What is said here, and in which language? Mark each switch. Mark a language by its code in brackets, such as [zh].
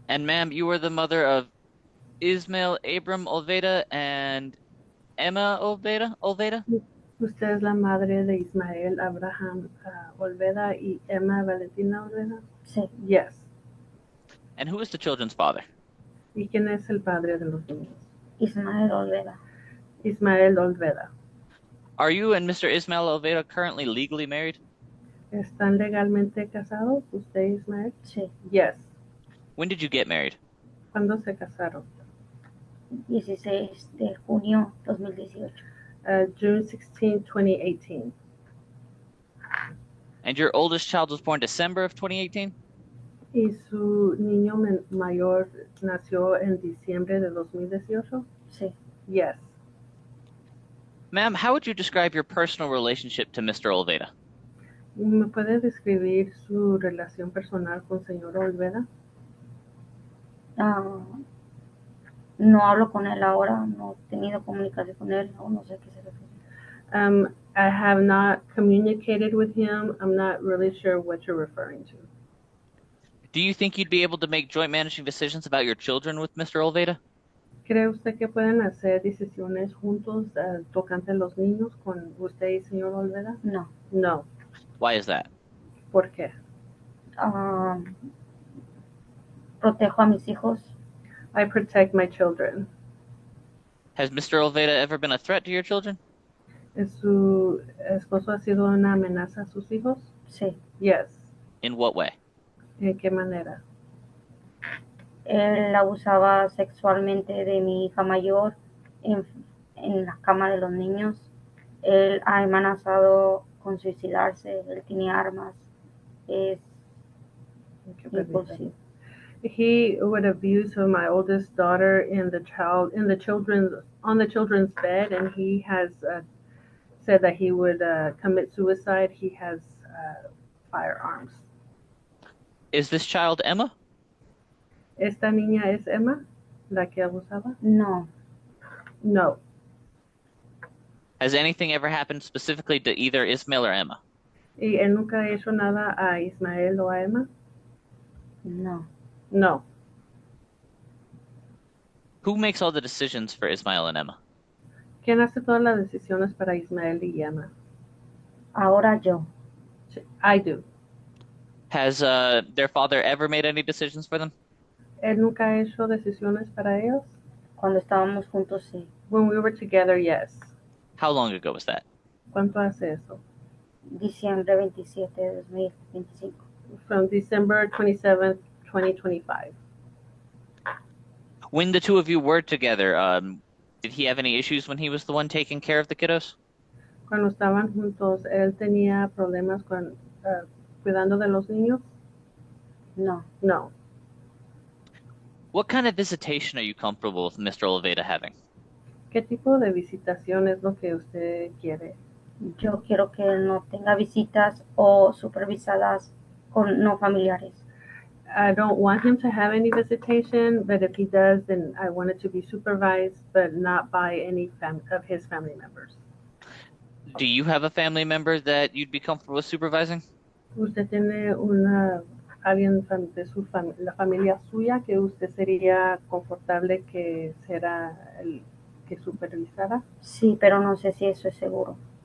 [en] And ma'am, you were the mother of Ismael Abram Olveda and Emma Olveda? [es] Usted es la madre de Ismael Abraham Olveda y Emma Valentina Olveda. Sí. [en] Yes. And who is the children's father? [es] ¿Y quién es el padre de los niños? Ismael Olveda. [en] Ismael Olveda. Are you and Mr. Ismael Olveda currently legally married? [es] ¿Están legalmente casados usted y Ismael? Sí. [en] Yes. When did you get married? [es] ¿Cuándo se casaron? 16 de junio 2018. [en] June 16, 2018. And your oldest child was born December of 2018? [es] ¿Y su niño mayor nació en diciembre de 2018? Sí. [en] Yes. Ma'am, how would you describe your personal relationship to Mr. Olveda? [es] ¿Me puede describir su relación personal con señor Olveda? No hablo con él ahora, no he tenido comunicación con él, no sé a qué se refiere. [en] I have not communicated with him. I'm not really sure what you're referring to. Do you think you'd be able to make joint managing decisions about your children with Mr. Olveda? [es] ¿Cree usted que pueden hacer decisiones juntos tocante los niños con usted y señor Olveda? No. [en] No. Why is that? [es] ¿Por qué? Protejo a mis hijos. [en] I protect my children. Has Mr. Olveda ever been a threat to your children? [es] ¿Su esposo ha sido una amenaza a sus hijos? Sí. [en] Yes. In what way? [es] ¿En qué manera? Él abusaba sexualmente de mi hija mayor en la cama de los niños. Él ha amenazado con suicidarse. Él tiene armas. Es impulsivo. [en] He would abuse my oldest daughter on the children's bed, and he has said that he would commit suicide. He has firearms. Is this child Emma? [es] ¿Esta niña es Emma, la que abusaba? No. [en] No. Has anything ever happened specifically to either Ismael or Emma? [es] ¿Y él nunca ha hecho nada a Ismael o a Emma? No. [en] No. Who makes all the decisions for Ismael and Emma? [es] ¿Quién hace todas las decisiones para Ismael y Emma? Ahora yo. [en] I do. Has their father ever made any decisions for them? [es] ¿Él nunca ha hecho decisiones para ellos? Cuando estábamos juntos, sí. [en] When we were together, yes. How long ago was that? [es] ¿Cuánto hace eso? Diciembre 27 de 2025. [en] From December 27th, 2025. When the two of you were together, did he have any issues when he was the one taking care of the kiddos? [es] Cuando estaban juntos, ¿él tenía problemas cuidando de los niños? No. [en] No. What kind of visitation are you comfortable with Mr. Olveda having? [es] ¿Qué tipo de visitación es lo que usted quiere? Yo quiero que él no tenga visitas o supervisadas con no familiares. [en] I don't want him to have any visitation, but if he does, then I want it to be supervised, but not by any of his family members. Do you have a family member that you'd be comfortable with supervising? [es] ¿Usted tiene alguien de la familia suya que usted sería confortable que será el que supervisara? Sí, pero no sé si eso es seguro.